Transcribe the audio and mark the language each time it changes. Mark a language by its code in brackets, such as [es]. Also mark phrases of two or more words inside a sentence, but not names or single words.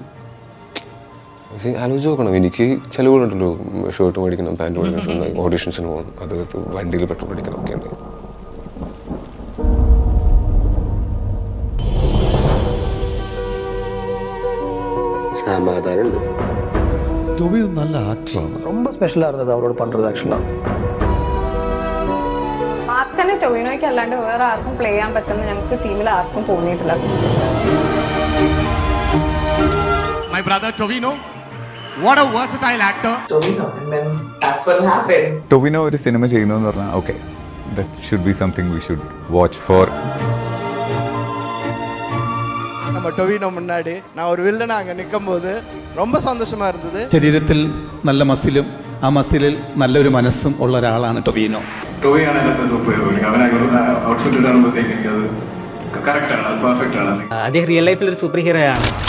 [ml] പക്ഷേ ആലോചിച്ച് നോക്കണം, എനിക്ക് ചിലവുകളുണ്ടല്ലോ, ഷർട്ട് മേടിക്കണം, പാൻറ്റ് മേടിക്കണം, ഓഡീഷൻസിന് പോകണം, അതകത്ത് വണ്ടിയിൽ പെട്രോൾ മേടിക്കണം ഒക്കെ ഉണ്ട്. സമാധാനമുണ്ട്. ടൊവി നല്ല ആക്ടറാണ്. [ta] ரொம்ப ஸ்பெஷலாக இருந்தது அவரோட பண்ணுறது ஆக்சுவலாக. [ml] തന്നെ ടൊവിനോയ്ക്ക് അല്ലാണ്ട് വേറെ ആർക്കും പ്ലേ ചെയ്യാൻ പറ്റുന്ന ഞങ്ങൾക്ക് ടീമിൽ ആർക്കും തോന്നിയിട്ടില്ല. [en] My brother Tovino, what a versatile actor. [ml] ടൊവിനോ ഒരു സിനിമ ചെയ്യുന്നു എന്ന് പറഞ്ഞാൽ ഓക്കെ, [en] That should be something we should watch for. [ta] நம்ம டொவினோ முன்னாடி நான் ஒரு வில்லனா அங்கே நிற்கும்போது ரொம்ப சந்தோஷமா இருந்தது. [ml] ശരീരത്തിൽ നല്ല മസിലും ആ മസിലിൽ നല്ലൊരു മനസ്സും ഉള്ള ഒരാളാണ് ടൊവിനോ. ടൊവിയാണ് അതിനകത്ത് [en] super hero. [ml] അവനെ ഔട്ട്ഫിറ്റ് ഇടാറുമ്പോഴത്തേക്ക് എനിക്കത് കറക്റ്റാണ്, അത് പെർഫെക്റ്റ് ആണ്. അദ്ദേഹം [en] real life [ml] ഒരു [en] super hero [ml] ആണ്.